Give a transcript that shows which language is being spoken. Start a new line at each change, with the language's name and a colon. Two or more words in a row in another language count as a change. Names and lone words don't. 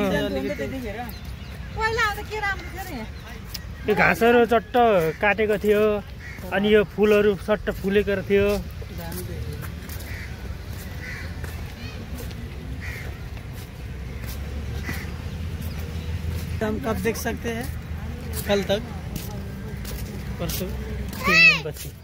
Nepali: यो घाँसहरू चट्ट काटेको थियो अनि यो फुलहरू चट्ट फुलेको थियो।
Hindi: हम कब देख सकते हैं? कल तक, परसों
Nepali: 3 दिन पछि।